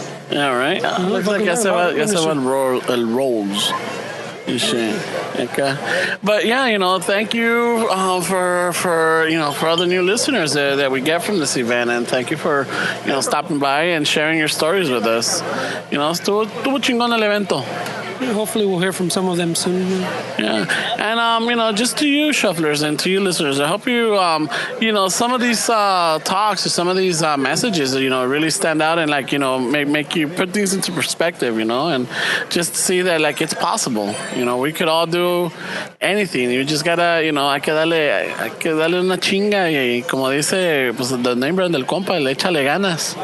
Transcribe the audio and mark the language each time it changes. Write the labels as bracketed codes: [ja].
[en] Yeah, right. Looks like I said el Rolls. Shit. Okay. But yeah, thank you for all the new listeners that we get from this event, and thank you for stopping by and sharing your stories with us. [es] Estuvo chingón el evento. [en] Yeah, hopefully we'll hear from some of them soon. Yeah, and just to you shufflers and to you listeners, I hope you some of these talks or some of these messages really stand out and make you put things into perspective, and just see that it's possible. We could all do anything. You just gotta [es] hay que darle una chinga y como dice pues [en] the name brand [es] del compa, le échale ganas.